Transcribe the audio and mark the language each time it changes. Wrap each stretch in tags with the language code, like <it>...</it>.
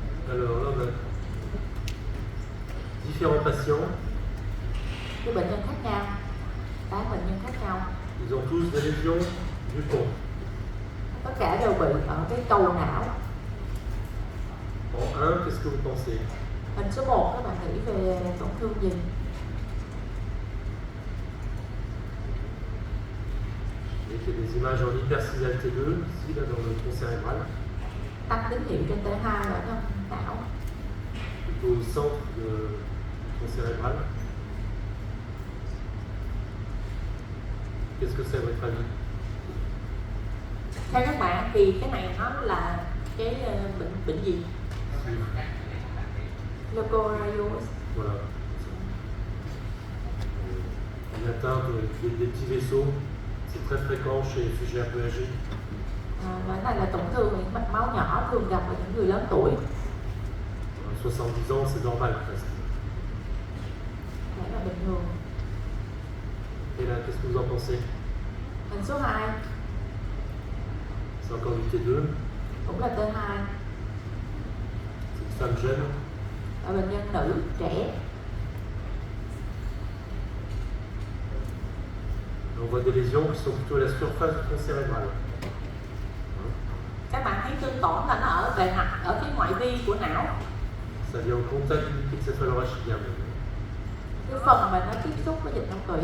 <fr>Alors là on a différents patients,</fr> <vi>Cái bệnh nhân khác nhau, 8 bệnh nhân khác nhau,</vi> <fr>ils ont tous des lésions du pont.</fr> <vi>tất cả đều bị ở cái cầu não.</vi> <fr>En 1, qu'est-ce que vous pensez?</fr> <vi>Hình số 1 các bạn nghĩ về tổn thương gì?</vi> <fr>Et il y a des images en hypersignal T2, ici là dans le tronc cérébral,</fr> <vi>Tăng tín hiệu trên T2 ở trong não,</vi> <fr>plutôt au centre du tronc cérébral. Qu'est-ce que c'est à votre avis?</fr> <vi>Theo các bạn thì cái này nó là cái bệnh gì? leukotriose.</vi> <fr>Voilà. Une atteinte des petits vaisseaux, c'est très fréquent chez les sujets un peu âgés.</fr> <vi>Cái này là tổn thương những mạch máu nhỏ thường gặp ở những người lớn tuổi.</vi> <fr>70 ans, c'est normal presque.</fr> <vi>Đấy là bình thường.</vi> <fr>Et là, qu'est-ce que vous en pensez?</fr> <vi>Hình số 2</vi> <fr>C'est encore du T2,</fr> <vi>cũng là T2,</vi> <fr>c'est une femme jeune.</fr> <vi>ở bệnh nhân nữ trẻ.</vi> <fr>On voit des lésions qui sont plutôt à la surface du tronc cérébral.</fr> <vi>Các bạn thấy tương tổn là nó ở bề mặt ở phía ngoại vi của não.</vi> <fr>Ça vient au contact du liquide céphalorachidien.</fr> <vi>Cái phần mà nó tiếp xúc với dịch não tủy.</vi>